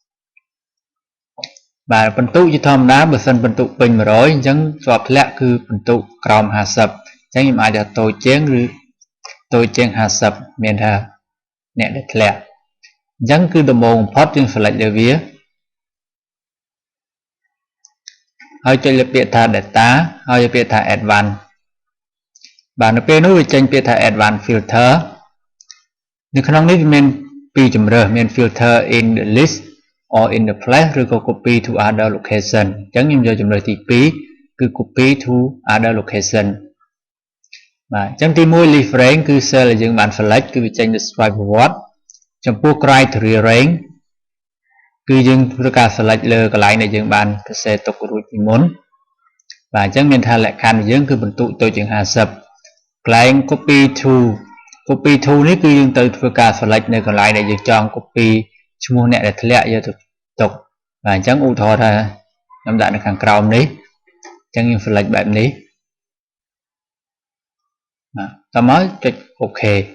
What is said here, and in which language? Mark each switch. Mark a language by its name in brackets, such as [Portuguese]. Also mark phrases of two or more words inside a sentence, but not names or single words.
[Khmer] បាទបន្ទុកជាធម្មតាបើសិនបន្ទុកពេញ100អញ្ចឹងជាប់ធ្លាក់គឺបន្ទុកក្រោម50អញ្ចឹងខ្ញុំអាចថាតូចជាងឬតូចជាង50មានថាអ្នកដែលធ្លាក់អញ្ចឹងគឺដំបូងបំផុតយើង select លើវាហើយចុចលើពាក្យថា data ហើយពាក្យថា advanced បាទនៅពេលនោះវាចេញពាក្យថា [English] advanced filter [Khmer] នៅក្នុងនេះវាមានពីរជម្រើសមាន [English] filter in the list or in the place [Khmer] ឬក៏ [English] copy to other location [Khmer] អញ្ចឹងខ្ញុំយកជម្រើសទី2គឺ [English] copy to other location [Khmer] បាទអញ្ចឹងទី1 [English] list range [Khmer] គឺ cell ដែលយើងបាន select គឺវាចេញទៅ swipe ប្រវ ត្តិចំពោះ [English] criteria range [Khmer] គឺយើងធ្វើការ select លើកន្លែងដែលយើងបានសរសេរទុករួចពីមុនបាទអញ្ចឹងមានថាលក្ខខណ្ឌយើងគឺបន្ទុកតូចជាង50កន្លែង [English] copy to [Khmer] នេះគឺយើងទៅធ្វើការ select នៅកន្លែងដែលយើងចង់ copy ឈ្មោះអ្នកដែលធ្លាក់យកទៅទុកបាទអញ្ចឹងឧទាហរណ៍ថាខ្ញុំដាក់នៅខាងក្រោមនេះអញ្ចឹងយើង select បែបនេះបាទតមកចុច OK